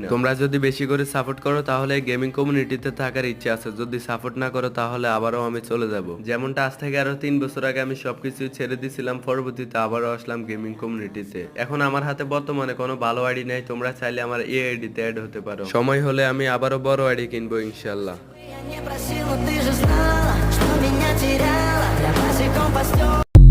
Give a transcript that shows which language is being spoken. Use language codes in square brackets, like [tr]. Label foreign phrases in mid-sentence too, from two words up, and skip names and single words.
[bn] তোমরা যদি বেশি করে সাপোর্ট করো তাহলে [en] gaming community [bn] থাকার ইচ্ছা আছে, যদি সাপোর্ট না করো তাহলে আবারও আমি চলে যাব। যেমনটা আজ থেকে আরো 3 বছর আগে আমি সবকিছু ছেড়ে দিয়েছিলাম, পরবর্তীতে আবারও আসলাম [en] gaming community. [bn] এখন আমার হাতে বর্তমানে কোনো ভালো আইডি নাই, তোমরা চাইলে আমার এই আইডিতে অ্যাড হতে পারো। সময় হলে আমি আবারও বড় আইডি কিনবো ইনশাল্লাহ। [ru] Я не просил, но ты же знала, что меня теряла. Я босиком по стёклам.